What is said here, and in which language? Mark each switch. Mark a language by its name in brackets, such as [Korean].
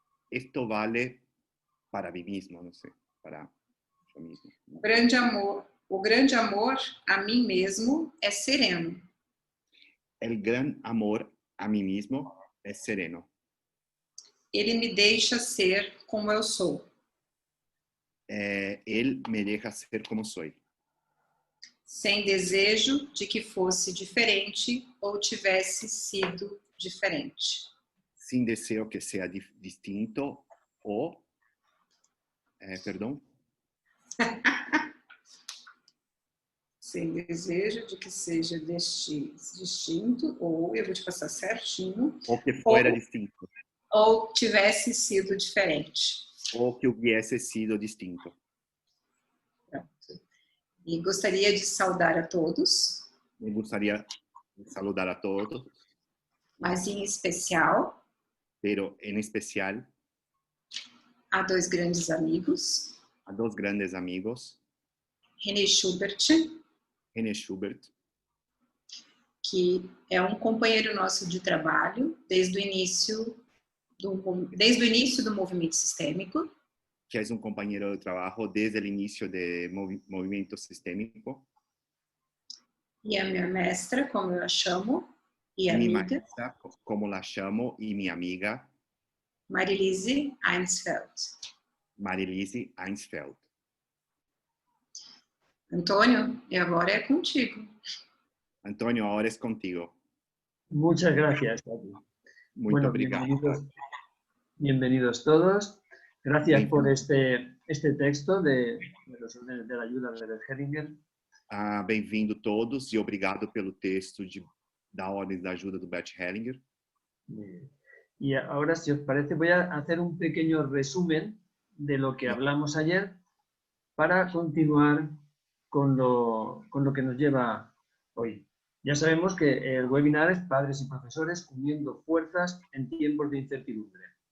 [Spanish] Esto vale para mí mismo, no sé, para yo mismo. [Portuguese] O grande amor a mim mesmo é sereno. [Spanish] El gran amor a mí mismo es sereno. [Portuguese] Ele me deixa ser como eu sou. [Spanish] Él me deja ser como soy. [Portuguese] Sem desejo de que fosse diferente ou tivesse sido diferente. [Spanish] Sin deseo que sea distinto o... perdón. [Portuguese] Sem desejo de que seja distinto, ou eu vou te passar certinho. [Spanish] Ou que fuera distinto. [Portuguese] Ou tivesse sido diferente. [Spanish] Ou que hubiese sido distinto. [Portuguese] Pronto. E gostaria de saudar a todos. [Spanish] Me gustaría saludar a todos. [Portuguese] Mas em especial. [Spanish] Pero en especial. [Portuguese] A dois grandes amigos. [Spanish] A dos grandes amigos. René Schubert. René Schubert. [Portuguese] Que é um companheiro nosso de trabalho desde o início do movimento sistêmico. [Spanish] Que es un compañero de trabajo desde el inicio del movimiento sistémico. [Portuguese] E a minha mestra, como eu a chamo, e [Spanish] Mi amiga. maestra, como la llamo, y mi amiga. Marilise Einsfeld. Marilise Einsfeld. [Portuguese] Antônio, e agora é contigo. [Spanish] Antonio, ahora es contigo. Muchas gracias, Tati. [Portuguese] Muito obrigado. [Spanish] Bienvenidos todos. Gracias por este texto de los órdenes de la ayuda de Bert Hellinger. [Portuguese] Bem-vindo todos e obrigado pelo texto da Ordem da Ajuda do Bert Hellinger. [Spanish] Y ahora, si os parece, voy a hacer un pequeño resumen de lo que hablamos ayer para continuar con lo que nos lleva hoy. Ya sabemos que el webinar es Padres y Profesores uniendo fuerzas en tiempos de incertidumbre.